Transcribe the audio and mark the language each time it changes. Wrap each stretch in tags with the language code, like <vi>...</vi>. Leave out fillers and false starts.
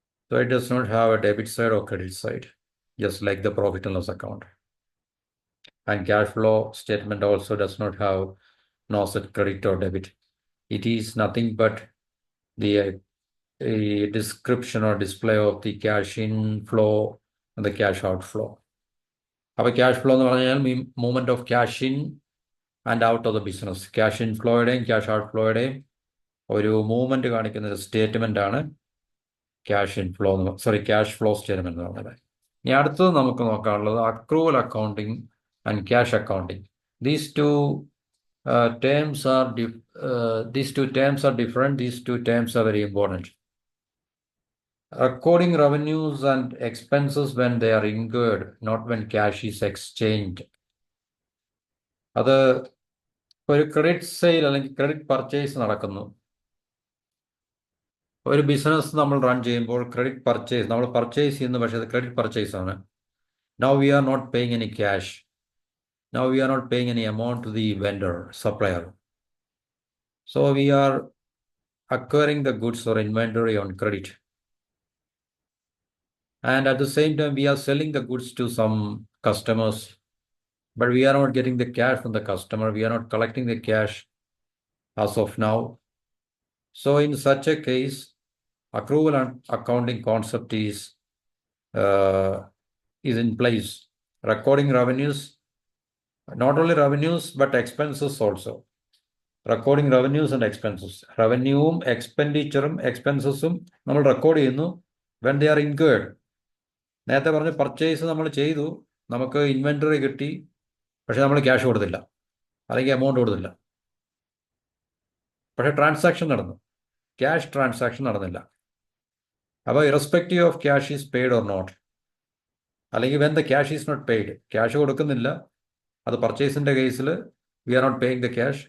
<en>So it does not have a debit side or credit side, just like the profit and loss account. And cash flow statement also does not have no asset credit or debit. It is nothing but the description or display of the cash inflow and the cash outflow. അപ്പോൾ cash flow</en> <ml>എന്ന് പറഞ്ഞാൽ</ml> <en>Movement of cash in and out of the business.</en> <ml>Cash ഇൻഫ്ലോയുടെയും cash ഔട്ട്ഫ്ലോയുടെയും ഒരു movement കാണിക്കുന്ന ഒരു statement ആണ് cash flow statement എന്ന് പറയുന്നത്. ഇനി അടുത്തത് നമുക്ക് നോക്കാനുള്ളത് accrual accounting and cash accounting.</ml> <en>These two terms are different. These 2 terms are very important. Recording revenues and expenses when they are incurred, not when cash is exchanged.</en> <ml>അത് ഒരു credit sale അല്ലെങ്കിൽ credit purchase നടക്കുന്നു. ഒരു business നമ്മൾ run ചെയ്യുമ്പോൾ credit purchase നമ്മൾ purchase ചെയ്യുന്നു, പക്ഷേ അത് ക്രെഡിറ്റ് പർച്ചേസ് ആണ്.</ml> <en>Now we are not paying any cash. Now we are not paying any amount to the vendor supplier. So we are acquiring the goods or inventory on credit. And at the same time, we are selling the goods to some customers, but we are not getting the cash from the customer. We are not collecting the cash as of now. So in such a case, accrual and accounting concept is in place. Recording revenues, not only revenues, but expenses also. Recording revenues and expenses.</en> <ml>റവന്യൂവും എക്സ്പെൻഡിച്ചറും എക്സ്പെൻസസും നമ്മൾ record ചെയ്യുന്നു</ml> <en>when they are incurred.</en> <ml>നേരത്തെ പറഞ്ഞ purchase നമ്മൾ ചെയ്തു, നമുക്ക് inventory കിട്ടി, പക്ഷെ നമ്മൾ ക്യാഷ് കൊടുത്തില്ല അല്ലെങ്കിൽ എമൗണ്ട് കൊടുത്തില്ല. പക്ഷെ ട്രാൻസാക്ഷൻ നടന്നു, ക്യാഷ് ട്രാൻസാക്ഷൻ നടന്നില്ല. അപ്പോൾ</ml> <en>irrespective of cash is paid or not, അല്ലെങ്കിൽ when the cash is not paid,</en> <ml>cash കൊടുക്കുന്നില്ല, അത് പർച്ചേസിൻ്റെ കേസിൽ</ml> <en>we are not paying the cash.</en>